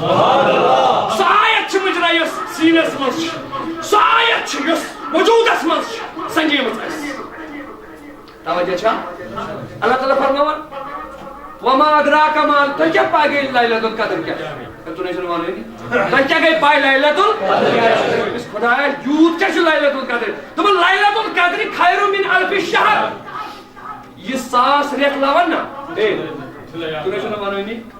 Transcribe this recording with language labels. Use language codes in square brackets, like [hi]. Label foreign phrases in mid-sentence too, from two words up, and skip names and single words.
[ks] سۄ آیت چھِ مُجرا یۄس سیٖنس منٛز چھِ سۄ آیت چھِ یۄس وجوٗدس منٛز چھِ سنجیمٕژ اَسہِ توجہ چھا اللہ تعالیٰ فرماوان [ar] وما أدراك ما [ks] تۄہہِ کیٛاہ پاے گٔے لیلۃ القدر کیٛاہ تۄہہِ چھُنہٕ وَنٲنی تۄہہِ کیٛاہ گٔے پاے لیلۃ القدر خۄدایا یوٗت کیٛاہ چھُ لیلۃ القدر دوٚپُن لیلۃ القدر [ar] خیر من الف شہر [ks] یہِ 1000 رٮ۪تھ لَون نا تۄہہِ چھُنہٕ وَنٲنی